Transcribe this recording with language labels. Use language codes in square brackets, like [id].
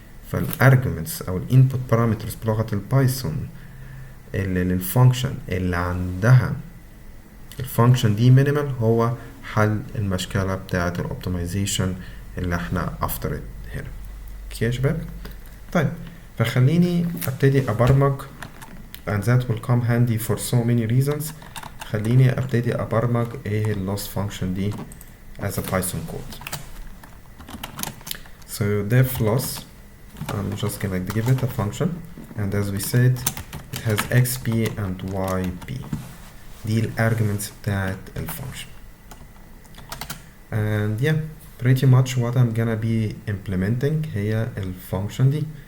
[ar] فال arguments او ال input parameters بلغة البايثون اللي للفانكشن اللي عندها الفانكشن دي minimal هو حل المشكلة بتاعة الاوبتمايزيشن اللي احنا افترض هنا. اوكي يا شباب؟ طيب فخليني ابتدي ابرمج [en] and that will come handy for so many reasons. [ar] خليني ابتدي ابرمج ايه اللوس فانكشن دي [en] as a Python code. So def loss, I'm just gonna give it a function, and as we said it has xp and yp. [ar] دي الارجمنتس بتاعت الفانكشن. [en] and yeah, pretty much what I'm gonna be implementing [ar] هي الفانكشن دي.